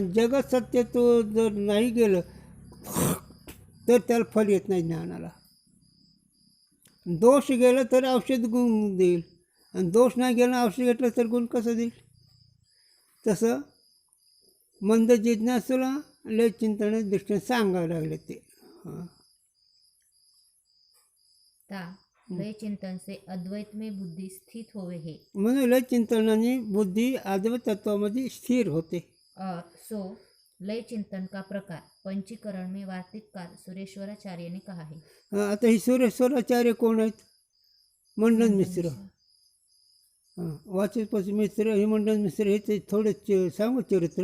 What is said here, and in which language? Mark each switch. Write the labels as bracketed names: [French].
[Marathi] आणि जगत सत्यत्व जर नाही गेलं तर त्याला फल येत नाही ज्ञानाला. दोष गेलं तर औषध गुण देईल, आणि दोष नाही गेलं औषध घेतलं तर गुण कसं देईल. तसं मंद जिज्ञासूला लय चिंतनाच्या दृष्टीने सांगावं लागले ते. हां, [Hindi] ता लय चिंतन से अद्वैत में बुद्धि स्थित होवे है [Marathi] म्हणून लय चिंतनाने बुद्धी अद्वैत तत्वामध्ये स्थिर होते. [Hindi] और सो लय चिंतन का प्रकार पंचीकरण में वार्तिककार सुरेश्वराचार्य ने कहा है. [Marathi] आता ही सुरेश्वराचार्य कोण आहेत? मंडन मिश्र. हां, वाचस्पती मिश्र हे मंडन मिश्र हे ते थोडे सांगू चरित्र